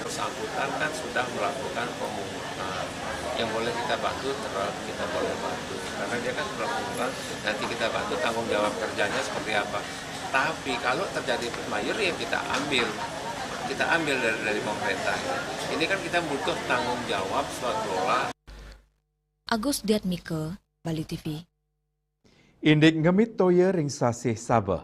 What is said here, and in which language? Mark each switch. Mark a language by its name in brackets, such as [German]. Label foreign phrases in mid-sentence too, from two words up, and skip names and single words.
[Indonesian] Bersangkutan kan sudah melakukan pemungutan. Yang boleh kita bantu terus kita boleh bantu karena dia kan sudah melakukan. Nanti kita bantu tanggung jawab kerjanya seperti apa. Tapi kalau terjadi mayur ya kita ambil dari pemerintah. Ini kan kita butuh tanggung jawab swaklola. Agus Diatmike, Bali TV. [Balinese] Indik ngemit toya ring sasih Sabah.